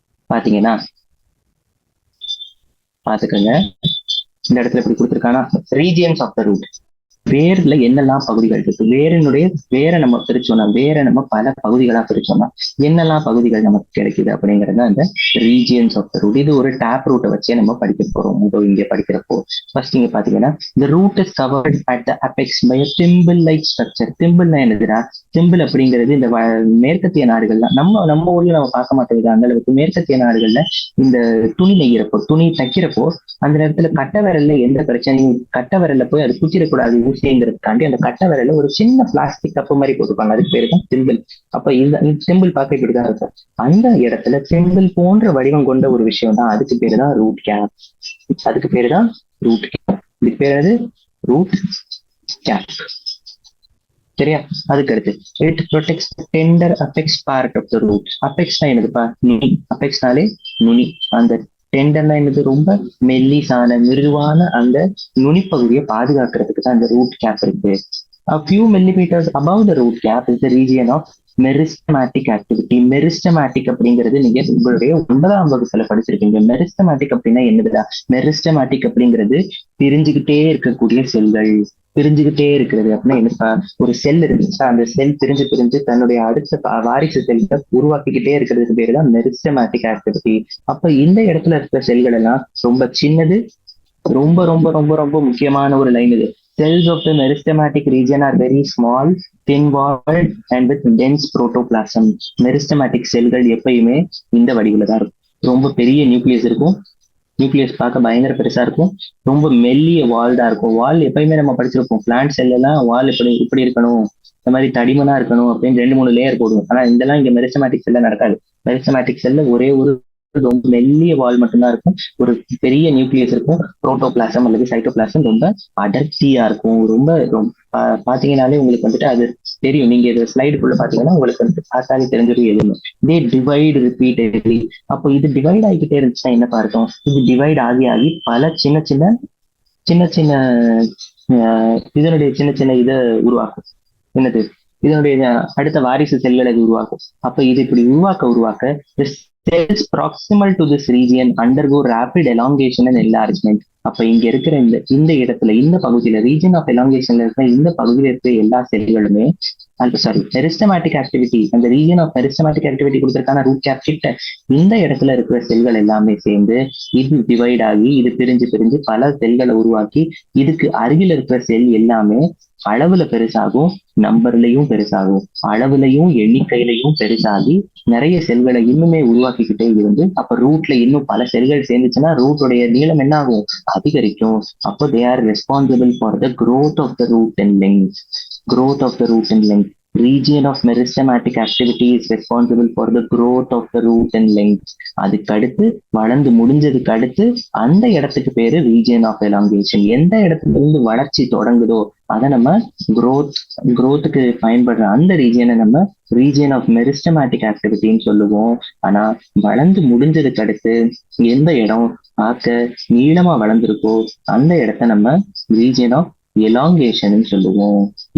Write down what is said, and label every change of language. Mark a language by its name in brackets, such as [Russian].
[Tamil] பாத்தீங்கன்னா பாத்துக்கோங்க, இந்த இடத்துல இப்படி கொடுத்துருக்கானா ரீஜியன்ஸ் ஆஃப் த ரூட். வேர்ல என்னெல்லாம் பகுதிகள் இருக்கு, வேரை நம்ம பிரிச்சோம்னா, வேரை நம்ம பல பகுதிகளா பிரிச்சோம்னா என்னெல்லாம் பகுதிகள் நமக்கு கிடைக்குது அப்படிங்கறது அந்த ரீஜியன்ஸ் ஆஃப் த ரூட். இது ஒரு டேப் ரூட்டை வச்சே நம்ம படிக்க போறோம். இங்க படிக்கிறப்போ ஃபர்ஸ்ட் இங்க பாத்தீங்கன்னா [English] the root is covered at the apex by a thimble like structure. [Tamil] திம்பிள்னா என்னதுடா? திம்பிள் அப்படிங்கிறது இந்த மேற்கத்திய நாடுகள்ல நம்ம நம்ம ஊர்ல நம்ம பார்க்க மாட்டேங்குது அந்த அளவுக்கு. மேற்கத்திய நாடுகள்ல இந்த துணி நெய்கிறப்போ, துணி தைக்கிறப்போ அந்த நேரத்துல கட்டை விரல்ல எந்த பிரச்சனையும், கட்டை விரல்ல போய் அது குத்திடக்கூடாது ஊசிங்கிறதுக்காண்டி அந்த கட்டை விரல்ல ஒரு சின்ன பிளாஸ்டிக் கப்பு மாதிரி போட்டுப்பாங்க. அதுக்கு பேரு தான் திம்பிள். அப்ப இந்த திம்பிள் பார்க்க இப்படிதான் இருக்கும். அந்த இடத்துல திம்பிள் போன்ற வடிவம் கொண்ட ஒரு விஷயம் தான், அதுக்கு பேரு தான் ரூட் கேப். அதுக்கு பேரு தான் ரூட் கேப். இதுக்கு பேரு ரூட் கேப். சரியா? அதுக்கு அடுத்து [English] It protects tender apex part of the root. [Tamil] அபெக்ஸ்னா என்னதுப்பா? நுனி. அபெக்ஸ்னாலே நுனி. அந்த டெண்டர்னா என்னது? ரொம்ப மெல்லிசான மிருதுவான அந்த நுனிப்பகுதியை பாதுகாக்கிறதுக்கு தான் அந்த ரூட் கேப் இருக்கு. [English] A few millimeters above the root cap is the region of meristematic activity. [Tamil] Meristematic அப்படிங்கிறது நீங்க உங்களுடைய 9ஆம் வகுப்புல படிச்சிருக்கீங்க. மெரிஸ்டமேட்டிக் அப்படின்னா என்னதுடா? மெரிஸ்டமேட்டிக் அப்படிங்கிறது பிரிஞ்சுக்கிட்டே இருக்கக்கூடிய செல்கள். பிரிஞ்சுக்கிட்டே இருக்கிறது அப்படின்னா என்னப்பா? ஒரு செல் இருந்துச்சா, அந்த செல் பிரிஞ்சு பிரிஞ்சு தன்னுடைய அடுத்த வாரிசு செல்களை உருவாக்கிக்கிட்டே இருக்கிறதுக்கு பேரு தான் மெரிஸ்டமேட்டிக் ஆக்டிவிட்டி. அப்ப இந்த இடத்துல இருக்கிற செல்கள் எல்லாம் ரொம்ப சின்னது. ரொம்ப ரொம்ப ரொம்ப ரொம்ப முக்கியமான ஒரு லைன் இது. [English] Cells of the meristematic region are very small, thin-walled and with dense protoplasm. [Tamil] Meristematic செல்கள் எப்பயுமே இந்த வடிவில தான் இருக்கும். ரொம்ப பெரிய நியூக்ளியஸ் இருக்கும். நியூக்ளியஸ் பார்க்க பயங்கர பெருசா இருக்கும். ரொம்ப மெல்லிய வால்டா இருக்கும். வால் எப்பயுமே நம்ம படிச்சிருப்போம். பிளான்ட் செல் எல்லாம் வால் இப்படி இருக்கணும், இந்த மாதிரி தடிமனா இருக்கணும் அப்படின்னு 2-3 லேயர் போடுவோம். ஆனா இதெல்லாம் இங்க மெரிஸ்டமேட்டிக் செல்ல நடக்காது. மெரிஸ்டமேட்டிக் செல்ல ஒரே ஒரு ரொம்ப மெல்லிய வால் மட்டும்தான் இருக்கும். ஒரு பெரிய நியூக்ளியஸ் இருக்கும். புரோட்டோபிளாசம் அல்லது சைட்டோபிளாசம் ரொம்ப அடர்த்தியா இருக்கும். ரொம்ப பாத்தீங்கன்னாலே உங்களுக்கு வந்துட்டு அது தெரியும். நீங்க இது ஸ்லைடுக்குள்ள பாத்தீங்கன்னா உங்களுக்கு வந்து பார்த்தாலே தெரிஞ்சிடும் எதுவும். [English] They divide repeatedly. [Tamil] அப்போ இது டிவைட் ஆகிக்கிட்டே இருந்துச்சுன்னா என்ன பார்த்தோம்? இது டிவைட் ஆகி ஆகி பல சின்ன சின்ன சின்ன சின்ன இதனுடைய சின்ன சின்ன இதை உருவாக்கும். என்னது? இதனுடைய அடுத்த வாரிசு செல்களை இது உருவாக்கும். அப்ப இது இப்படி உருவாக்க [English] cells proximal to this region undergo rapid elongation and enlargement. [Tamil] அப்ப இங்க இருக்கிற இந்த இடத்துல, இந்த பகுதியில, ரீஜன் ஆஃப் எலாங்கேஷன்ல இருக்கிற இந்த பகுதியில இருக்கிற எல்லா செல்களுமே மெரிஸ்டமேட்டிக் ஆக்டிவிட்டி, அந்த ரீஜன் ஆஃப் மெரிஸ்டமேட்டிக் ஆக்டிவிட்டி கொடுக்கறதுக்கான ரூட் கேப் கிட்ட இந்த இடத்துல இருக்கிற செல்கள் எல்லாமே சேர்ந்து இது டிவைட் ஆகி இது பிரிஞ்சு பிரிஞ்சு பல செல்களை உருவாக்கி இதுக்கு அருகில் இருக்கிற செல் எல்லாமே அளவுல பெருசாகும், நம்பர்லயும் பெருசாகும், அளவுலையும் எண்ணிக்கையிலையும் பெருசாகி நிறைய செல்களை இன்னுமே உருவாக்கிக்கிட்டே இருந்து அப்ப ரூட்ல இன்னும் பல செல்கள் சேர்ந்துச்சுன்னா ரூட்டோடைய நீளம் என்ன ஆகும்? அதிகரிக்கும். அப்போ [English] They are responsible for the growth of the root and length. growth of the root and length. Region of meristematic activity is responsible for the growth of the root and length. [Tamil] அதுக்கு அடுத்து வளர்ந்து முடிஞ்சதுக்கு அடுத்து அந்த இடத்துக்கு பேரு region of elongation. எந்த இடத்துல இருந்து வளர்ச்சி தொடங்குதோ அதை நம்ம growthக்கு பயன்படுற அந்த ரீஜியனை நம்ம ரீஜியன் ஆஃப் மெரிஸ்டமேட்டிக் ஆக்டிவிட்டின்னு சொல்லுவோம். ஆனா வளர்ந்து முடிஞ்சதுக்கு அடுத்து எந்த இடம் பார்க்க நீளமா வளர்ந்துருக்கோ அந்த இடத்த நம்ம ரீஜியன் ஆஃப் எலாங்கேஷன் சொல்லுவோம்.